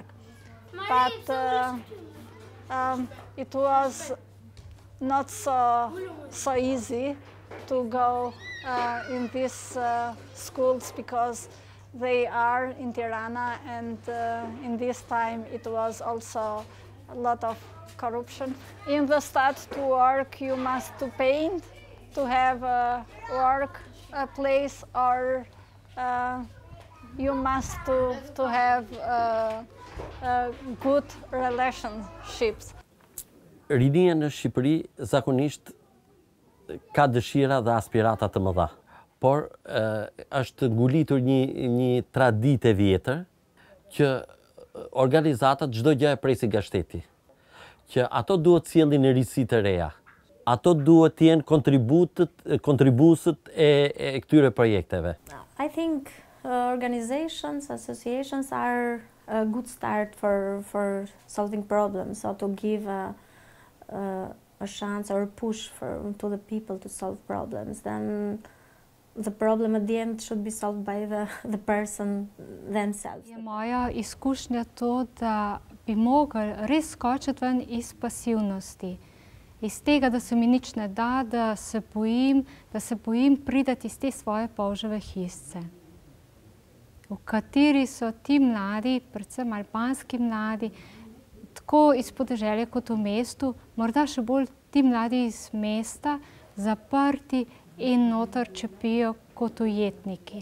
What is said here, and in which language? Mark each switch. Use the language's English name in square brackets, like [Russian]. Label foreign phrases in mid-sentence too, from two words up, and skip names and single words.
[English] But it was not so easy to go in these schools because they are in Tirana, and in this time it was also a lot of corruption. In the start to work, you must to paint to have a work place, or you must to have good relationships. [Albanian] Rinia në Shqipëri zakonisht ka dëshira dhe aspirata të mëdha, por është ngulitur një traditë e vjetër që organizatat çdo gjë e presin nga shteti, që ato duhet sjellin risi të reja, ato duhet të jenë kontribuesët e këtyre projekteve. [English] I think organizations, associations are a good start for solving problems, so to give a chance or a push to the people to solve problems. Then the problem at the end should be solved by the person themselves. [Slovenian] Moja izkušnja to, da bi mogli res skočiti ven iz pasivnosti, iz tega, da se mi nič ne da, da se bojim priti iz te svoje polževe hišice, v kateri so ti mladi, predvsem albanski mladi, tako iz podeželja kot v mestu, morda še bolj ti mladi iz mesta, zaprti in noter čepijo kot ujetniki.